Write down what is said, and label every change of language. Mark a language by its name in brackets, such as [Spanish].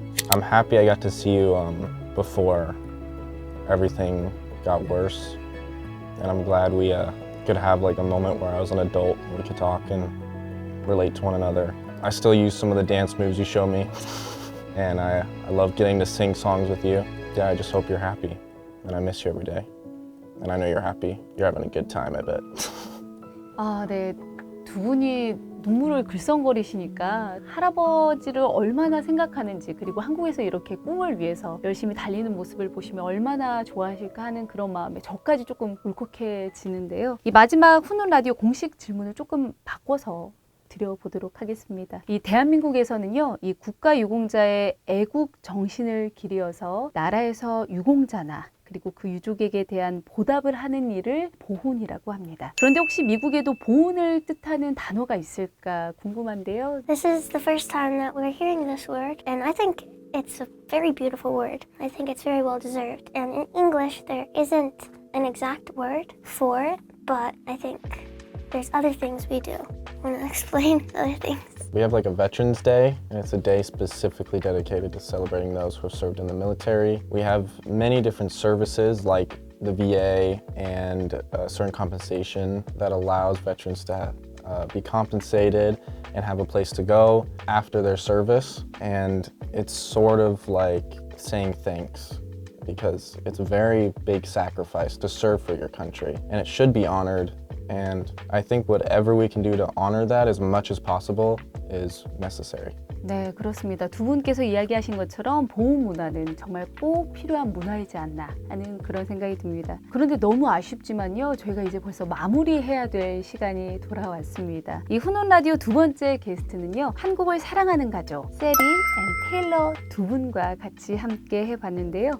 [English] I'm happy I got to see you before everything got worse, and I'm glad we could have like a moment where I was an adult and we could talk and relate to one another. I still use some of the dance moves you show me, and I love getting to sing songs with you. Yeah, I just hope you're happy, and I miss you every day. And I know you're happy. You're having a good time, I bet. [Korean] 아, 네. 두 분이 눈물을 글썽거리시니까 할아버지를 얼마나 생각하는지, 그리고 한국에서 이렇게 꿈을 위해서 열심히 달리는 모습을 보시면 얼마나 좋아하실까 하는 그런 마음에 저까지 조금 울컥해지는데요. 이 마지막 훈훈 라디오 공식 질문을 조금 바꿔서 드려보도록 하겠습니다. 이 대한민국에서는요, 이 국가유공자의 애국 정신을 기리어서 나라에서 유공자나 그리고 그 유족에게 대한 보답을 하는 일을 보훈이라고 합니다. 그런데 혹시 미국에도 보훈을 뜻하는 단어가 있을까 궁금한데요. [English] This is the first time that we're hearing this word, and I think it's a very beautiful word. I think it's very well deserved. And in English, there isn't an exact word for it, but I think there's other things we do. I want to explain other things. We have like a Veterans Day, and it's a day specifically dedicated to celebrating those who have served in the military. We have many different services like the VA and certain compensation that allows veterans to be compensated and have a place to go after their service. And it's sort of like saying thanks, because it's a very big sacrifice to serve for your country, and it should be honored. And I think whatever we can do to honor that as much as possible is necessary. [Korean] 네, 그렇습니다. 두 분께서 이야기하신 것처럼 보훈 문화는 정말 꼭 필요한 문화이지 않나 하는 그런 생각이 듭니다. 그런데 너무 아쉽지만요, 저희가 이제 벌써 마무리해야 될 시간이 돌아왔습니다. 이 훈훈 라디오 두 번째 게스트는요, 한국을 사랑하는 가족 세리 앤 테일러 두 분과 같이 함께 해봤는데요.